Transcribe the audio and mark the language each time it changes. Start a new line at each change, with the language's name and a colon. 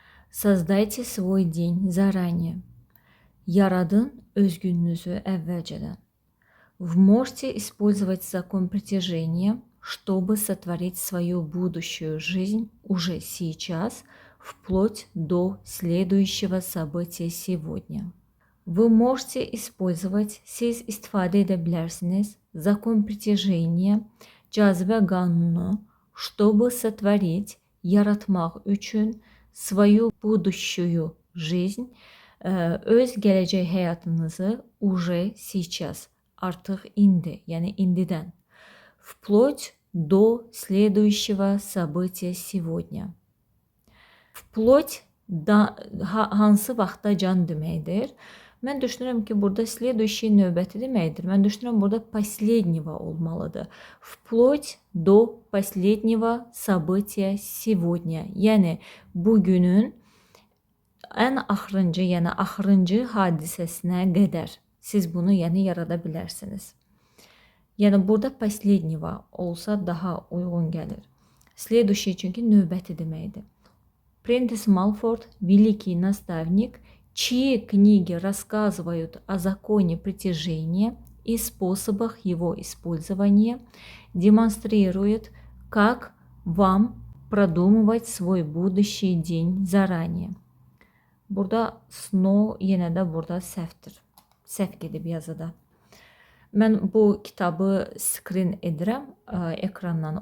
Russian: Создайте свой день заранее.
Azerbaijani: Yaradın öz gününüzü əvvəlcədən.
Russian: Вы можете использовать закон притяжения, чтобы сотворить свою будущую жизнь уже сейчас, вплоть до следующего события сегодня. Вы можете использовать,
Azerbaijani: siz istifadə edə bilərsiniz,
Russian: закон притяжения,
Azerbaijani: cazibə qanunu,
Russian: чтобы сотворить,
Azerbaijani: yaratmaq üçün
Russian: свою будущую жизнь,
Azerbaijani: öz gələcək həyatınızı
Russian: уже сейчас,
Azerbaijani: artıq indi, yəni indidən,
Russian: вплоть до следующего события сегодня. Вплоть
Azerbaijani: da, hansı vaxta can deməkdir. Mən düşünürəm ki, burada следующий növbəti deməkdir. Mən düşünürəm burada последнего olmalıdır.
Russian: Вплоть до последнего события сегодня.
Azerbaijani: Yəni bugünün ən axırıncı, yəni axırıncı hadisəsinə qədər siz bunu yarada bilərsiniz. Yəni burada последнего olsa daha uyğun gəlir. Следующий çünki növbəti deməkdir.
Russian: Прентис Малфорд, великий наставник, чьи книги рассказывают о законе притяжения и способах его использования, демонстрирует, как вам продумывать свой будущий день заранее.
Azerbaijani: Burada snow yenə də burada səhvdir. Səhv gedib yazıda. Mən bu kitabı screen edirəm ekrandan.